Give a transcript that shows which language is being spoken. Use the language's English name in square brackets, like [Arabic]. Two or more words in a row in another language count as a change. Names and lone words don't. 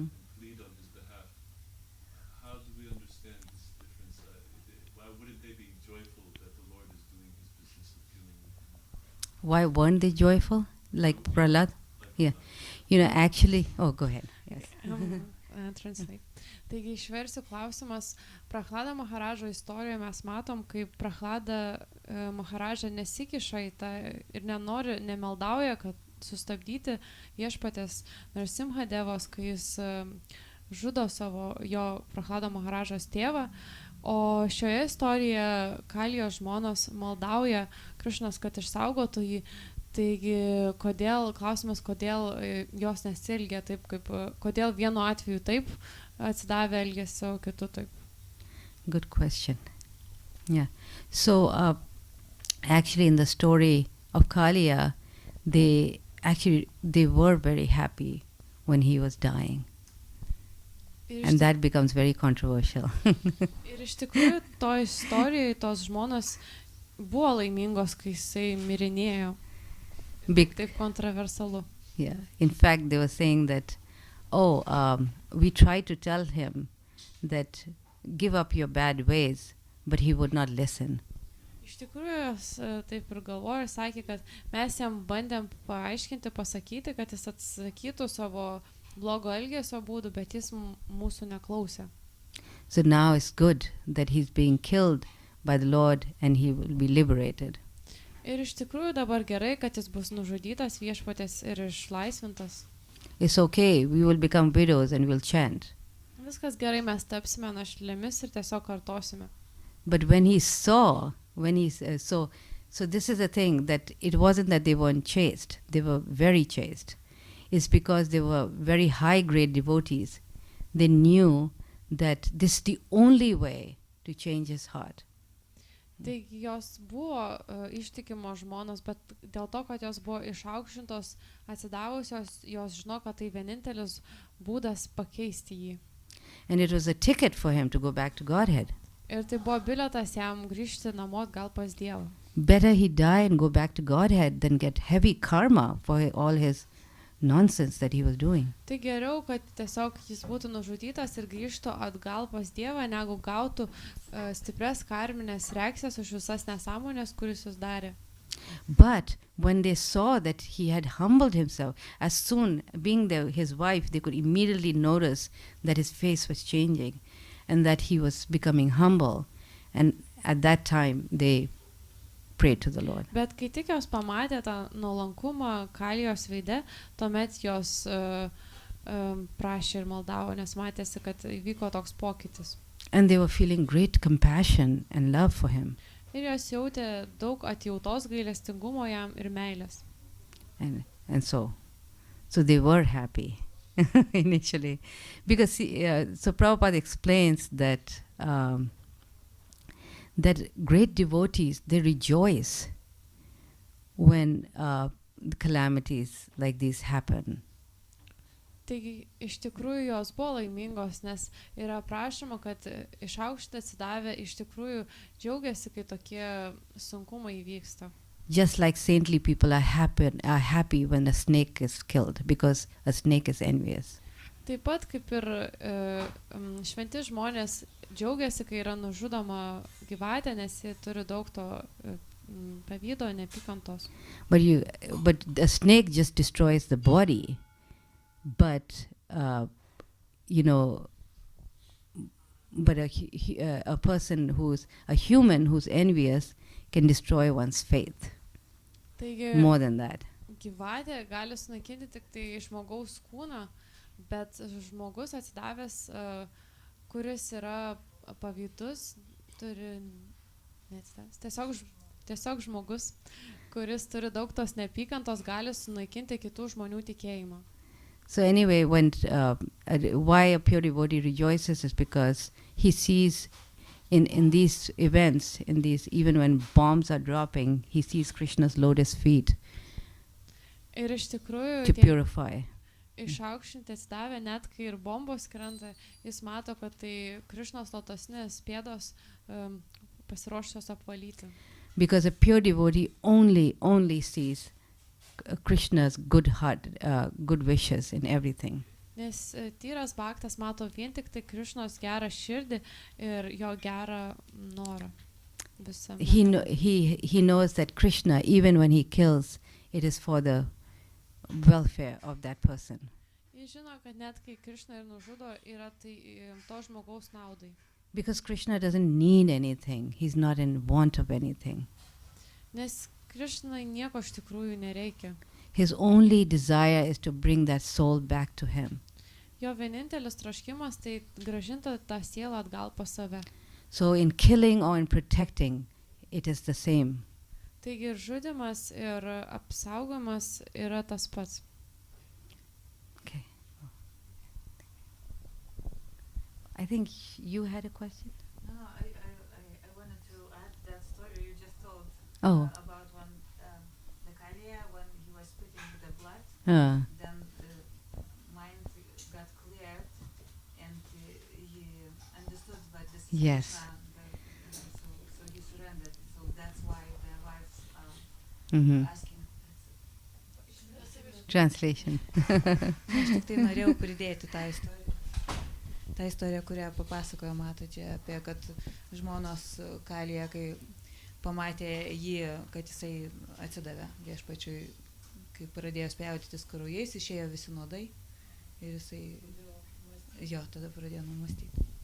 [English] and plead on his behalf. How do we understand this difference? Why wouldn't they be joyful that the Lord is doing his business of killing them? Why weren't they joyful? Like Prahlad? Like Yeah. Actually, go ahead. Yes. Translate. [Lithuanian] Taigi išversiu klausimas. Prahlada Maharadžo istorijoje mes matom, kaip Prahlada Maharadža nesikiša į tą ir nemaldauja, kad sustabdyti viešpatės Narsimha Devos, kai jis žudo jo Prahlado Maharadžos tėvą. O šioje istorijoje Kalijos žmonos maldauja Krišnos, kad išsaugotų jį. Taigi, klausimas, kodėl jos nesielgia taip, kodėl vienu atveju taip atsidavė elgėsi, o kitu taip. [English] Good question. Yeah. So, actually in the story of Kaliya, they were very happy when he was dying. And that becomes very controversial. [Lithuanian] Ir iš tikrųjų, to istorijoje tos žmonos buvo laimingos, kai jisai mirinėjo. Taip kontroversalu. [English] Yeah. In fact, they were saying that, we tried to tell him that give up your bad ways, but he would not listen. [Lithuanian] Iš tikrųjų, jis taip ir galvojo ir sakė, kad mes jam bandėm paaiškinti, pasakyti, kad jis atsakytų savo blogo elgesio būdų, bet jis mūsų neklausė. [English] So now it's good that he's being killed by the Lord and he will be liberated. [Lithuanian] Ir iš tikrųjų dabar gerai, kad jis bus nužudytas viešpatės ir išlaisvintas. [English] It's okay, we will become widows and we'll chant. [Lithuanian] Viskas gerai, mes tapsime našlėmis ir tiesiog kartosime. [English] But when he saw, so this is the thing, that it wasn't that they weren't chaste, they were very chaste. It's because they were very high-grade devotees. They knew that this is the only way to change his heart. [Lithuanian] Taigi jos buvo ištikimo žmonos, bet dėl to, kad jos buvo išaukštintos, atsidavusios, jos žino, kad tai vienintelis būdas pakeisti jį. [English] And it was a ticket for him to go back to Godhead. [Lithuanian] Ir tai buvo bilietas jam grįžti namo gal pas Dievą. [English] better he die and go back to Godhead than get heavy karma for all his nonsense that he was doing. [Lithuanian] Tai geriau, kad tiesiog jis būtų nužudytas ir grįžtų atgal pas Dievą, negu gautų stiprias karminės reakcijas už visas nesąmonės, kuris jis darė. [English] But when they saw that he had humbled himself, as soon being his wife, they could immediately notice that his face was changing and that he was becoming humble. And at that time, they prayed to the Lord. [Lithuanian] Bet kai tik jos pamatė tą nuolankumą Kalijos veide, tuomet jos prašė ir maldavo, nes matėsi, kad įvyko toks pokytis. [English] And they were feeling great compassion and love for him. [Lithuanian] Ir jos jautė daug atjautos, gailestingumo jam ir meilės. [English] And so they were happy initially. Because so Prabhupada explains that that great devotees, they rejoice when calamities like these happen. [Lithuanian] Taigi, iš tikrųjų jos buvo laimingos, nes yra prašoma, kad iš aukšto atsidavę iš tikrųjų džiaugiasi, kai tokie sunkumai įvyksta. [English] Just like saintly people are happy when a snake is killed, because a snake is envious. [Lithuanian] Taip pat kaip ir šventi žmonės džiaugiasi, kai yra nužudoma gyvatė, nes jie turi daug to pavydo, neapykantos. [English] But a snake just destroys the body. But but a person who's a human who's envious can destroy one's faith. [Lithuanian] Taigi, [English] more than that. [Lithuanian] Gyvatė gali sunaikinti tik tai žmogaus kūną, bet žmogus atsidavęs, kuris yra pavydus, turi tiesiog žmogus, kuris turi daug tos neapykantos, gali sunaikinti kitų žmonių tikėjimą. [English] So anyway, why a pure devotee rejoices is because he sees in these events, even when bombs are dropping, he sees Krishna's lotus feet [Lithuanian] ir iš tikrųjų, [English] to purify. [Lithuanian] Išaukštinti atsidavę, net kai ir bombos krenta, jis mato, kad tai Krishnos lotosinės pėdos pasiruošusios apvalyti. [English] Because a pure devotee only sees Krishna's good heart, good wishes in everything. [Lithuanian] Nes tyras bhaktas mato vien tik tai Krishnos gerą širdį ir jo gerą norą visame. [English] He knows that Krishna, even when he kills, it is for the welfare of that person. [Lithuanian] Jis žino, kad net kai Krishna ir nužudo, yra tai to žmogaus naudai. [English] Because Krishna doesn't need anything. He's not in want of anything. [Lithuanian] Nes Krishnai nieko iš tikrųjų nereikia. [English] His only desire is to bring that soul back to him. [Lithuanian] Jo vienintelis troškimas tai grąžinti tą sielą atgal pas save. [English] So in killing or in protecting, it is the same. Taigi ir žudimas ir apsaugomas yra tas pats. Okay. I think you had a question? No, I wanted to add that story you just told about when the Kaliya, when he was spitting the blood, then the mind got cleared and he understood that this is Yes. so he surrendered. So that's why the wives Mm-hmm. asking. Translation. [Lithuanian] Aš tik tai norėjau pridėti tą istoriją. Ta istorija, kurią papasakojo matadži apie, kad žmonos Kalija, kai pamatė jį, kad jisai atsidavė viešpačiui, kai pradėjo spjaudytis krujais, išėjo visi nuodai ir jisai tada pradėjo numastyti.